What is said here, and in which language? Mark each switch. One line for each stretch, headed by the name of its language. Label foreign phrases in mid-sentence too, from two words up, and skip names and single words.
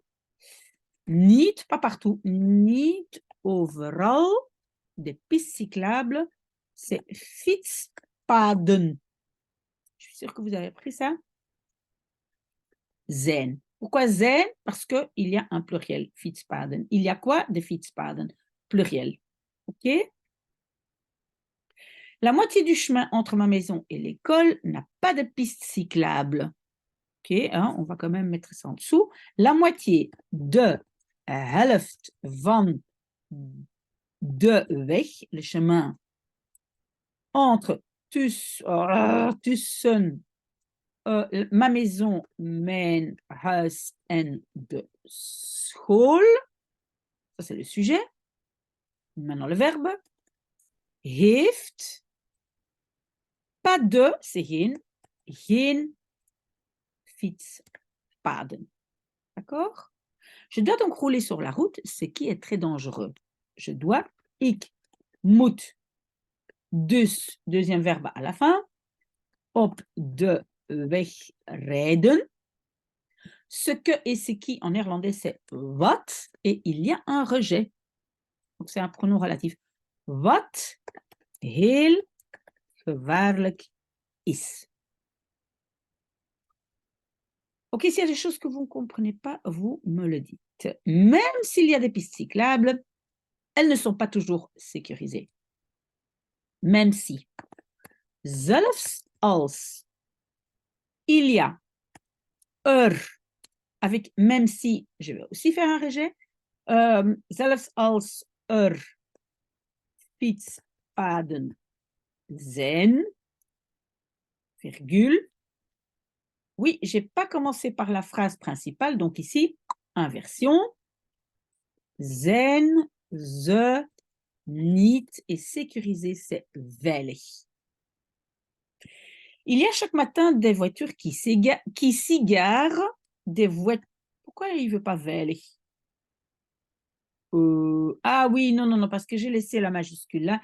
French: Niet, pas partout,
Dutch: niet overal.
French: Des pistes cyclables, c'est fietspaden. Je suis sûre que vous avez appris ça.
Dutch: Zijn. Pourquoi zijn?
French: Parce qu'il y a un pluriel, fietspaden. Il y a quoi? Des fietspaden. Pluriel. OK? La moitié du chemin entre ma maison et l'école n'a pas de piste cyclable. OK, hein, on va quand même mettre ça en dessous. La moitié
Dutch: de helft van de weg,
French: le chemin entre tussen ma maison,
Dutch: mijn huis en de school.
French: Ça, c'est le sujet. Maintenant, le verbe. Heeft. Pas de, c'est
Dutch: geen fietspaden.
French: D'accord? Je dois donc rouler sur la route, ce qui est très dangereux. Je dois,
Dutch: ik moet. Dus,
French: deuxième verbe à la fin.
Dutch: Op de weg rijden.
French: Ce que et ce qui en néerlandais c'est wat et il y a un rejet. Donc c'est un pronom relatif.
Dutch: Wat heel gevaarlijk is.
French: Ok, s'il y a des choses que vous ne comprenez pas, vous me le dites. Même s'il y a des pistes cyclables, elles ne sont pas toujours sécurisées. Même si.
Dutch: Zelfs als
French: il y a avec même si, je vais aussi faire un rejet.
Dutch: Zelfs als fietspaden zijn,
French: virgule. Oui, je n'ai pas commencé par la phrase principale, donc ici, inversion.
Dutch: Zijn ze niet
French: et sécurisé, c'est veilig. Il y a chaque matin des voitures qui s'égarent, des voitures. Pourquoi il ne veut pas veilig? Ah oui, non, non, non, parce que j'ai laissé la majuscule là.